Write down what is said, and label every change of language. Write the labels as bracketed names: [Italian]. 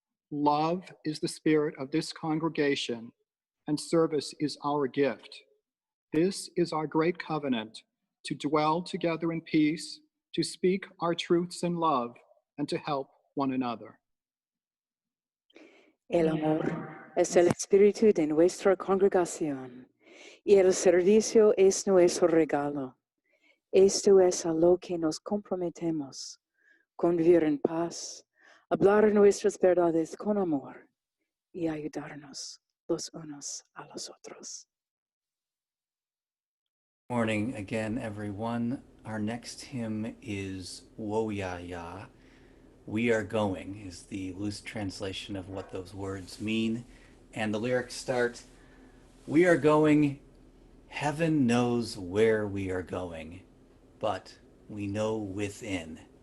[English] Love is the spirit of this congregation, and service is our gift. This is our great covenant, to dwell together in peace, to speak our truths in love, and to help one another. [Spanish] El amor es el espíritu de nuestra congregación y el servicio es nuestro regalo. Esto es a lo que nos comprometemos, convivir en paz, hablar nuestras verdades con amor y ayudarnos los unos a los otros. [English] Morning again, everyone. Our next hymn is Wo Ya Ya. We Are Going is the loose translation of what those words mean. And the lyrics start, we are going, heaven knows where we are going, but we know within.